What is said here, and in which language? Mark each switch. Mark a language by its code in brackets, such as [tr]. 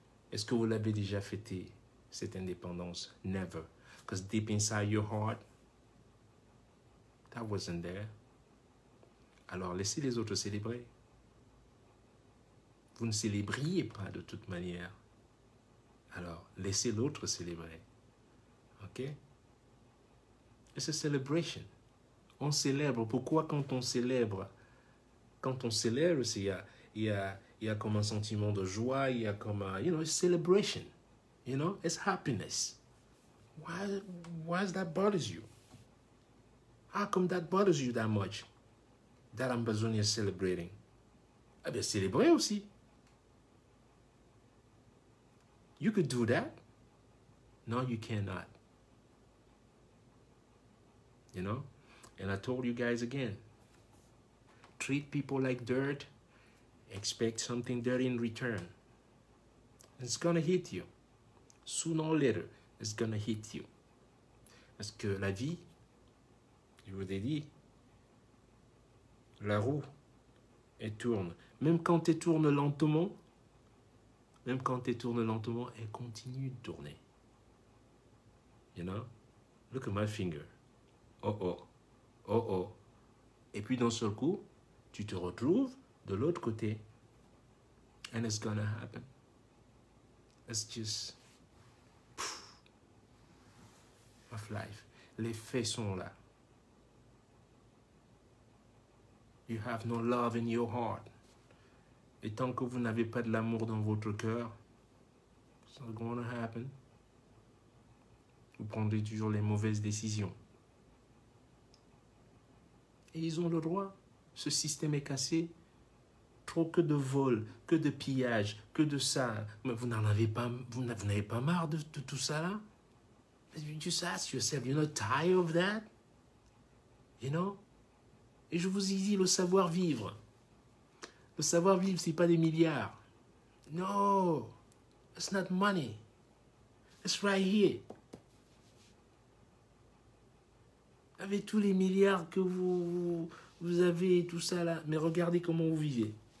[fr] Est-ce que vous l'avez déjà fêté, cette indépendance? [en] Never. Because deep inside your heart, that wasn't there. [fr] Alors laissez les autres célébrer. Vous ne célébriez pas de toute manière. Alors laissez l'autre célébrer. [en] Ok? It's a celebration. [fr] On célèbre. Pourquoi quand on célèbre? Quand on célèbre, il y a comme un sentiment de joie, il y a comme un, [en] you know, it's celebration. You know, it's happiness. Why does that bothers you? How come that bothers you that much? That Ambazonia is celebrating. [fr] Eh bien, célébrer aussi. [en] You could do that. No, you cannot. You know? And I told you guys again, treat people like dirt, expect something dirty in return. It's gonna hit you. Sooner or later, it's gonna hit you. [fr] Parce que la vie, je vous ai dit, la roue, elle tourne. Même quand elle tourne lentement, elle continue de tourner. [en] You know? Look at my finger. Oh. [fr] Et puis d'un seul coup, tu te retrouves de l'autre côté. [en] And it's gonna happen. It's just of life. [fr] Les faits sont là. [en] You have no love in your heart. [fr] Et tant que vous n'avez pas de l'amour dans votre cœur, [en] it's not gonna happen. [fr] Vous prendrez toujours les mauvaises décisions. Et ils ont le droit. Ce système est cassé. Trop que de vol, que de pillage, que de ça. Mais vous n'avez pas marre de tout ça là? [en] You just ask yourself, you're not tired of that? You know? [fr] Et je vous ai dit, le savoir-vivre. Le savoir-vivre, c'est pas des milliards. [en] No, it's not money. It's right here. [fr] Avec tous les milliards que vous avez, tout ça là, mais regardez comment vous vivez.